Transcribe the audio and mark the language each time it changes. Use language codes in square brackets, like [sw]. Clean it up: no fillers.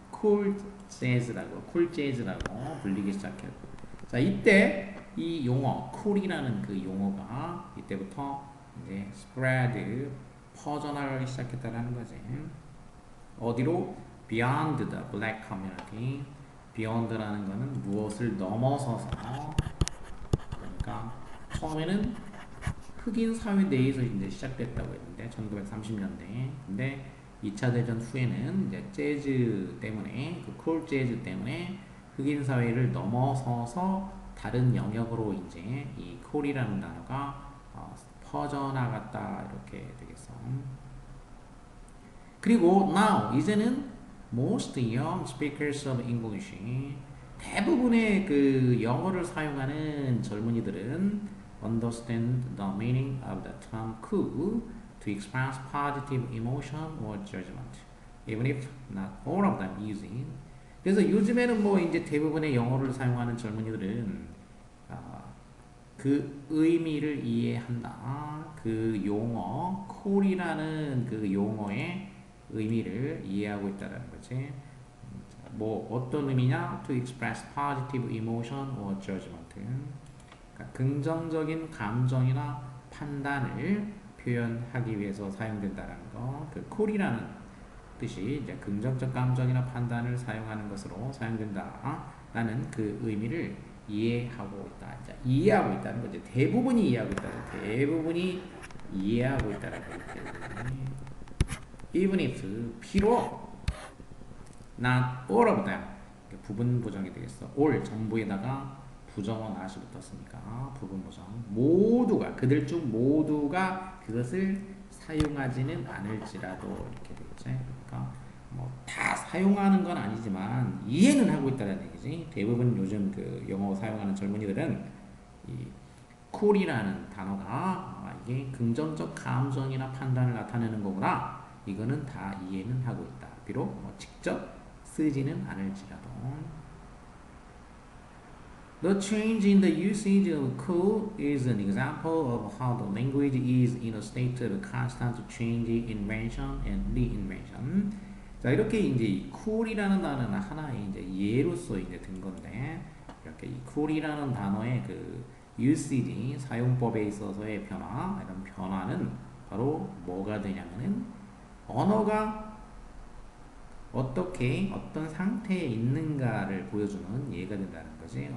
[ko] cool jazz라고 불리기 시작했어. 자, 이때 이 용어 cool이라는 그 용어가 이때부터 이제 spread 퍼져나가기 시작했다라는 거지. 어디로? [en] beyond the black community. [ko] beyond라는 거는 무엇을 넘어서서 그러니까 처음에는 흑인 사회 내에서 이제 시작됐다고 했는데 1930년대. 근데 2차 대전 후에는 이제 재즈 때문에 그 쿨 재즈 때문에 흑인 사회를 넘어서서 다른 영역으로 이제 이 쿨이라는 단어가 퍼져나갔다 이렇게 되겠어. 그리고 [en] now [ko] 이제는 [en] most young speakers of English [ko] 대부분의 그 영어를 사용하는 젊은이들은 [en] understand the meaning of the term cool to express positive emotion or judgment, even if not all of them using. [ko] 그래서 요즘에는 뭐 이제 대부분의 영어를 사용하는 젊은이들은 그 의미를 이해한다. 그 용어, cool이라는 그 용어의 의미를 이해하고 있다는 거지. 뭐 어떤 의미냐? [en] To express positive emotion or judgment. [ko] 그러니까 긍정적인 감정이나 판단을 표현하기 위해서 사용된다는 거. 그 cool이라는 뜻이 이제 긍정적 감정이나 판단을 사용하는 것으로 사용된다라는 그 의미를 이해하고 있다. 자, 이해하고 있다는 거지. 대부분이 이해하고 있다는 대부분이 이해하고 있다는 거지. [en] Even if [ko] 비록 [en] not all of them [ko] 부분 부정이 되겠어. all 전부에다가 부정어 not이 붙었으니까 부분 부정 모두가 그들 중 모두가 그것을 사용하지는 않을지라도 이렇게 되겠지. 그러니까 뭐 다 사용하는 건 아니지만 이해는 하고 있다는 얘기지. 대부분 요즘 그 영어 사용하는 젊은이들은 이 cool이라는 단어가 이게 긍정적 감정이나 판단을 나타내는 거구나. 이거는 다 이해는 하고 있다. 비록 뭐 직접 쓰지는 않을지라도. [en] The change in the usage of cool is an example of how the language is in a state of constant change, invention and reinvention. [ko] 자, 이렇게 이제 cool이라는 단어는 하나의 이제 예로서 이제 든 건데, 이렇게 이 cool이라는 단어의 그 usage 사용법에 있어서의 변화, 이런 변화는 바로 뭐가 되냐면은 언어가 어떻게 어떤 상태에 있는가를 보여주는 예가 된다는 거지.